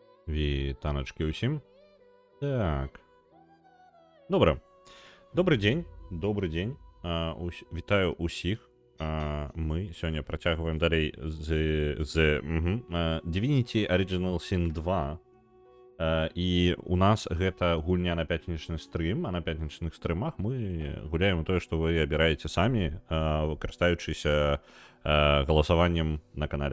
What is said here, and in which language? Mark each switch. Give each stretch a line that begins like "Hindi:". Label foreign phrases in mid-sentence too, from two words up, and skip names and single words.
Ukrainian: Вітаночки усім. Так. Добре. Добрий день. Добрий день. Вітаю усіх. Ми сьогодні працягваем далей з Divinity Original Sin 2.
Belarusian: І у нас гэта гульня на пятнічны стрым, а на пятнічных стрымах мы гуляем тое, што вы абіраеце самі, карыстаючыся галасаваннем на канале.